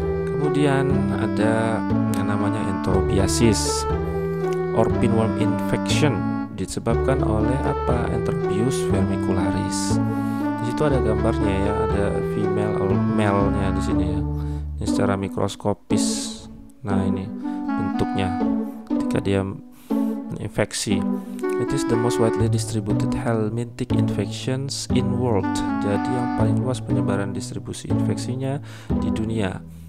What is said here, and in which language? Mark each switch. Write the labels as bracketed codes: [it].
[id] Kemudian ada yang namanya [en] enterobiasis or pinworm infection, [id] disebabkan oleh Enterobius vermicularis. Di situ ada gambarnya ya, ada [en] female or male- [id] nya di sini ya. Ini secara mikroskopis. Nah, ini bentuknya ketika dia menginfeksi. [en] It is the most widely distributed helmintic infections in world. [id] Jadi yang paling luas penyebaran distribusi infeksinya di dunia.